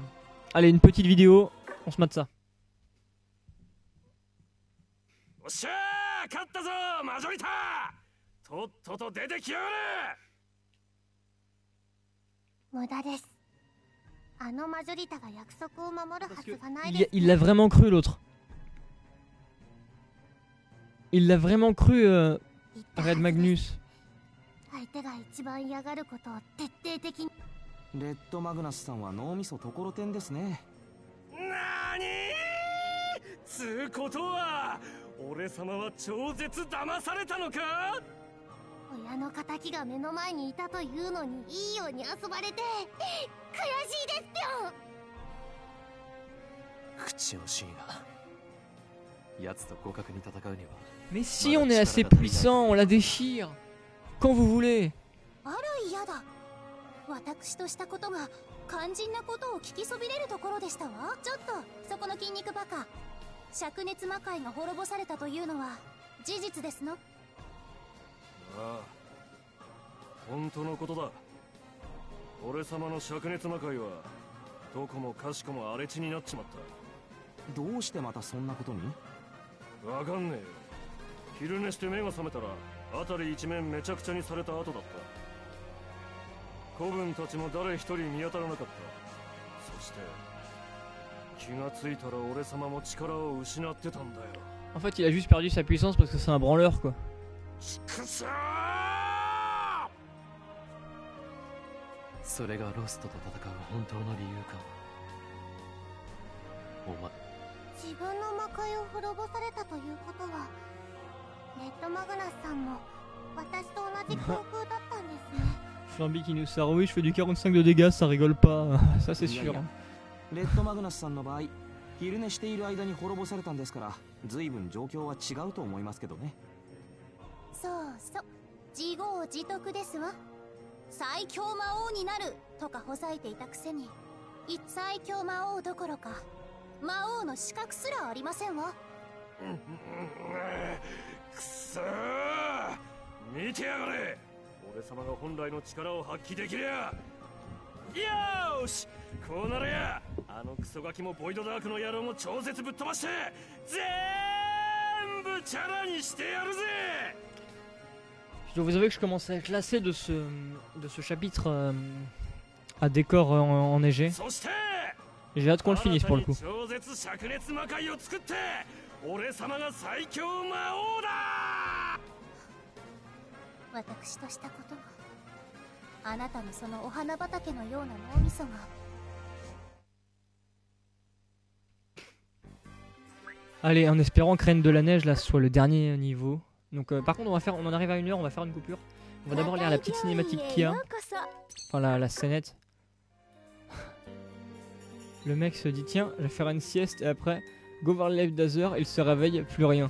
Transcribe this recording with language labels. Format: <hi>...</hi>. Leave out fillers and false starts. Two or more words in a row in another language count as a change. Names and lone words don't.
<fr>Allez, une petite vidéo, on se mate ça. Il l'a vraiment cru l'autre. Il l'a vraiment cru Red Magnus.</fr> <ja>レッドマグナスさんは脳みそところてんですね。なにーつうことは俺様は超絶騙されたのか。親の敵が目の前にいたというのにいいように遊ばれて悔しいですよ。口惜しいな。奴と互角に戦うには。</ja> <fr>Mais si on est assez puissant, on la déchire. Quand vous voulez.</fr> <ja>あら嫌だ。私としたことが肝心なことを聞きそびれるところでしたわ。ちょっとそこの筋肉バカ。灼熱魔界が滅ぼされたというのは事実ですの？ああ、本当のことだ。俺様の灼熱魔界はどこもかしこも荒れ地になっちまった。どうしてまたそんなことに？わかんねえよ。昼寝して目が覚めたら辺り一面めちゃくちゃにされた後だった。子分たちも誰一人見当たらなかった。そして気がついたら俺様も力を失ってたんだよ。</ja> <fr>En fait, il a juste perdu sa puissance parce que c'est un branleur quoi.</fr> <ja>それがロストと戦う本当の理由か。お前。自分の魔界を滅ぼされたということは、レッドマグナスさんも私と同じ航空だったんですね。</ja> <fr>Flamby qui nous sert, oui je fais du 45 de dégâts, ça rigole pas, ça c'est sûr.</fr> <ja>レッドマグナスさんの場合、昼寝している間に滅ぼされたんですから、随分状況は違うと思いますけどね。そうそう、自業自得ですわ。 最強魔王になるとかほざいていたくせに、最強魔王どころか魔王の資格すらありませんわ。くそー、見てやがれ。俺様が本来の力を発揮できりゃ。よーし、こうなれや、あのクソガキもボイドダークの野郎も超絶ぶっ飛ばして全部チャラにしてやるぜ。</ja> <fr>Je dois vous avouer que je commence à être lassé de ce chapitre à décor enneigé.</fr> <ja>そして</ja> <fr>J'ai hâte qu'on le finisse pour le coup.</fr> <ja>超絶灼熱魔界を作って俺様が最強魔王だ。私としたことも、あなたのそのお花畑のような脳みそが。</ja> <fr>Allez, en espérant que Reine de la Neige là soit le dernier niveau. Donc par contre on en arrive à 1 heure, on va faire une coupure. On va d'abord lire la petite cinématique qu'il y a. Enfin la scénette. Le mec se dit tiens, je vais faire une sieste et après go voir le live d'Azer, il se réveille, plus rien.</fr>